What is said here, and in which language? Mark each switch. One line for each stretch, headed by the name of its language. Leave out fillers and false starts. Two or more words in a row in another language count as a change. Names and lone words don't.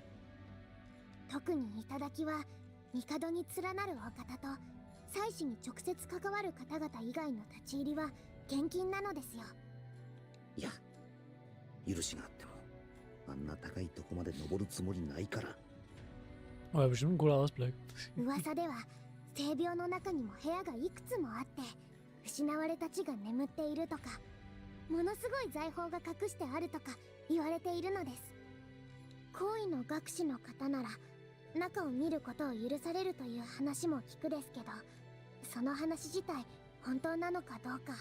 Japanese: 特に頂は帝に連なるお方と祭祀に直接関わる方々以外の立ち入りは厳禁なのですよ。いや、許しがあってもあんな高いとこまで登るつもりないから。
German: Oh, ja, bestimmt ein cooler Ausblick.
Japanese: 噂では聖廟の中にも部屋がいくつもあって失われた地が眠っているとか、ものすごい財宝が隠してあるとか言われているのです。高位の学士の方なら中を見ることを許されるという話も聞くですけど、その話自体本当なのかどうか。